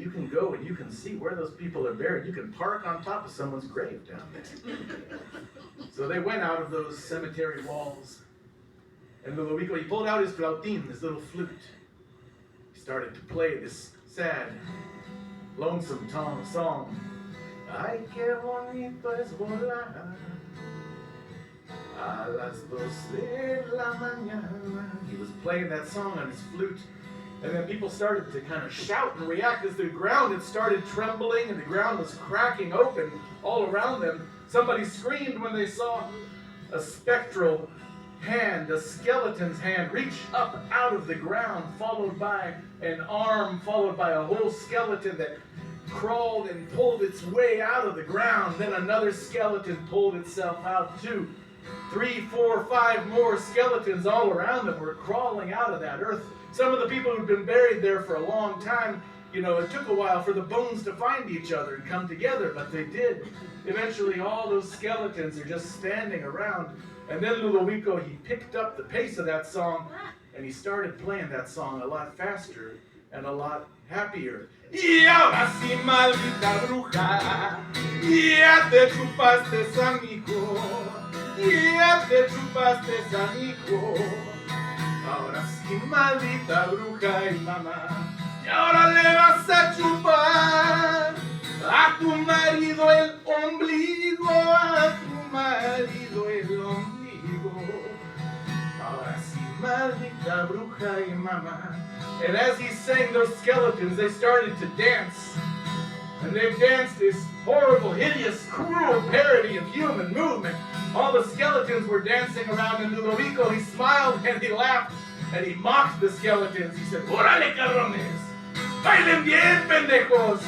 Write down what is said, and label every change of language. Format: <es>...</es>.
<en>You can go and you can see where those people are buried. You can park on top of someone's grave down there. So they went out of those cemetery walls. And Ludovico, he pulled out his flautín, his little flute. He started to play this sad, lonesome song.</en> <es>Ay, qué bonito es volar a las 12 de la mañana.</es> <en>He was playing that song on his flute. And then people started to kind of shout and react as the ground had started trembling and the ground was cracking open all around them. Somebody screamed when they saw a spectral hand, a skeleton's hand, reach up out of the ground, followed by an arm, followed by a whole skeleton that crawled and pulled its way out of the ground. Then another skeleton pulled itself out too. 3, 4, 5 more skeletons all around them were crawling out of that earth. Some of the people who'd been buried there for a long time, you know, it took a while for the bones to find each other and come together, but they did. Eventually, all those skeletons are just standing around. And then Ludovico, he picked up the pace of that song, and he started playing that song a lot faster and a lot happier.</en> <es>Y ahora sí, maldita bruja, ya te chupaste a mi hijo, ya te chupaste a mi hijo. Ahora sí, maldita bruja y mamá, y ahora le vas a chupar a tu marido el ombligo, a tu marido el ombligo. Ahora sí, maldita bruja y mamá.</es> <en>And as he sang those skeletons, they started to dance. And they've danced this horrible, hideous, cruel parody of human movement. All the skeletons were dancing around, and Ludovico, he smiled and he laughed and he mocked the skeletons. He said,</en> <es>"Órale, cabrones! Bailen bien, pendejos!"</es>